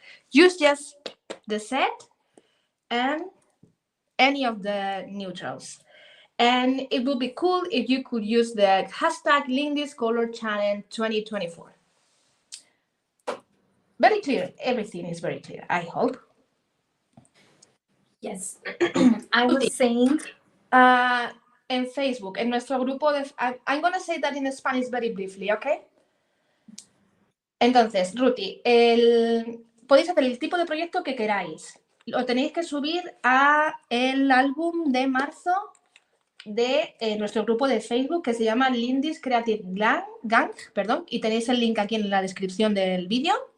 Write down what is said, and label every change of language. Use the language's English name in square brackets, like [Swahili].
[English] Use just the set and any of the neutrals. And it would be cool if you could use the hashtag Lindy's Color Challenge 2024. Very clear. Everything is very clear, I hope. Yes. I was saying. [Spanish] En Facebook, en nuestro grupo de... [English] I'm going to say that in Spanish very briefly, ¿ok? [Spanish] Entonces, Ruti, podéis hacer el tipo de proyecto que queráis. Lo tenéis que subir a el álbum de marzo de nuestro grupo de Facebook que se llama Lindy's Creative Gang, y tenéis el link aquí en la descripción del vídeo.